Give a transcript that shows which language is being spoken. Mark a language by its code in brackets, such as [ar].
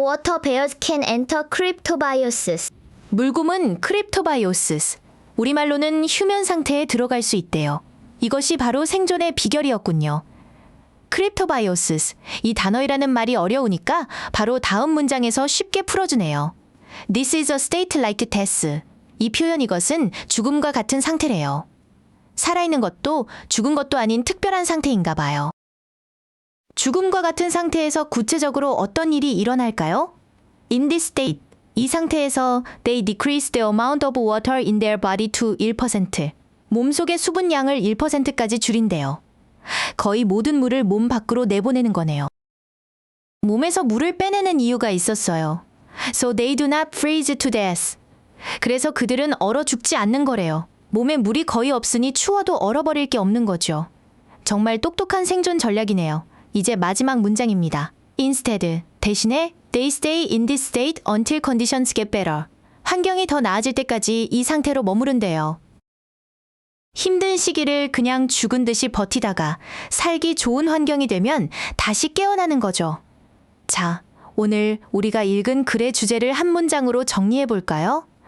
[en] Water bears can enter cryptobiosis. [ko] 물곰은 크립토바이오시스, 우리말로는 휴면 상태에 들어갈 수 있대요. 이것이 바로 생존의 비결이었군요. 크립토바이오시스, 이 단어이라는 말이 어려우니까 바로 다음 문장에서 쉽게 풀어주네요. [en] This is a state like death. [ko] 이 표현 이것은 죽음과 같은 상태래요. 살아있는 것도 죽은 것도 아닌 특별한 상태인가 봐요. 죽음과 같은 상태에서 구체적으로 어떤 일이 일어날까요? [en] In this state, [ko] 이 상태에서 [en] they decrease the amount of water in their body to 1%. [ko] 몸속의 수분량을 1%까지 줄인대요. 거의 모든 물을 몸 밖으로 내보내는 거네요. 몸에서 물을 빼내는 이유가 있었어요. [en] So they do not freeze to death. [ko] 그래서 그들은 얼어 죽지 않는 거래요. 몸에 물이 거의 없으니 추워도 얼어버릴 게 없는 거죠. 정말 똑똑한 생존 전략이네요. 이제 마지막 문장입니다. [en] Instead, [ko] 대신에 [en] they stay in this state until conditions get better. [ko] 환경이 더 나아질 때까지 이 상태로 머무른대요. 힘든 시기를 그냥 죽은 듯이 버티다가 살기 좋은 환경이 되면 다시 깨어나는 거죠. 자, 오늘 우리가 읽은 글의 주제를 한 문장으로 정리해 볼까요?